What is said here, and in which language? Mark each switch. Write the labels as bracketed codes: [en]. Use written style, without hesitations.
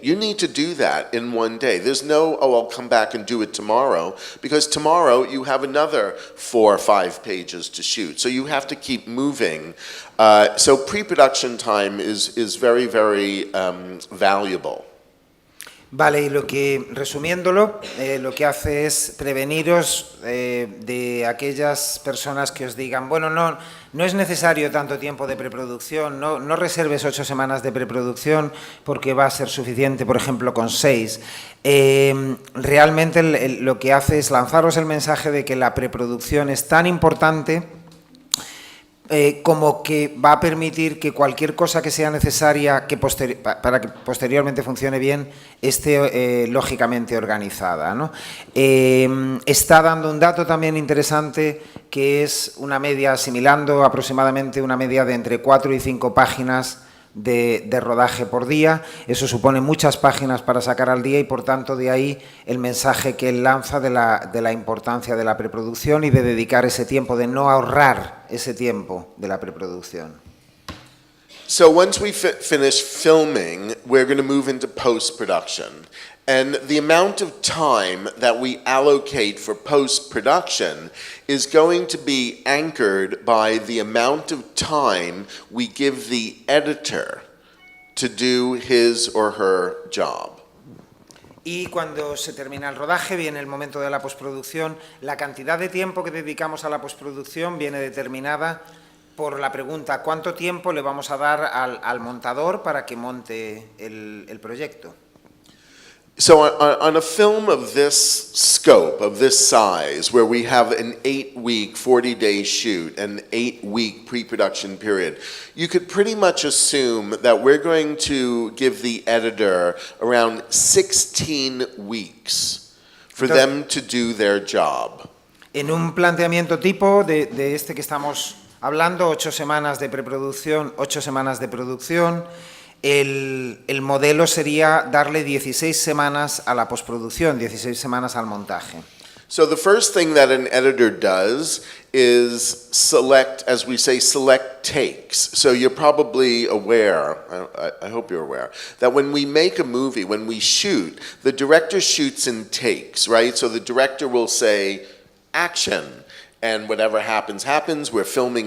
[en] You need to do that in one day. There's no, oh, I'll come back and do it tomorrow, because tomorrow you have another 4 or 5 pages to shoot. So you have to keep moving. So pre-production time is very, very valuable. [es] Vale, y lo que, resumiéndolo, lo que hace es preveniros de aquellas personas que os digan, bueno, no es necesario tanto tiempo de preproducción, no reserves 8 semanas de preproducción porque va a ser suficiente, por ejemplo, con 6. Realmente lo que hace es lanzaros el mensaje de que la preproducción es tan importante como que va a permitir que cualquier cosa que sea necesaria para que posteriormente funcione bien esté lógicamente organizada, ¿no? Está dando un dato también interesante que es una media, asimilando aproximadamente una media de entre 4 y 5 páginas de rodaje por día. Eso supone muchas páginas para sacar al día y por tanto de ahí el mensaje que él lanza de la importancia de la preproducción y de dedicar ese tiempo, de no ahorrar ese tiempo de la preproducción. [en] So once we finish filming, we're going to move into post-production. And the amount of time that we allocate for post-production is going to be anchored by the amount of time we give the editor to do his or her job. [es] Y cuando se termina el rodaje, viene el momento de la postproducción. La cantidad de tiempo que dedicamos a la postproducción viene determinada por la pregunta ¿cuánto tiempo le vamos a dar al montador para que monte el proyecto? [en] So on a film of this scope, of this size, where we have an 8-week, 40-day shoot, an 8-week pre-production period, you could pretty much assume that we're going to give the editor around 16 weeks for them to do their job. [es] En un planteamiento tipo de este que estamos hablando, 8 semanas de preproducción, 8 semanas de producción, el modelo sería darle 16 semanas a la postproducción, 16 semanas al montaje. [en] So the first thing that an editor does is select, as we say, select takes. So you're probably aware, I hope you're aware, that when we make a movie, when we shoot, the director shoots in takes, right? So the director will say, action, and whatever happens, happens. We're filming.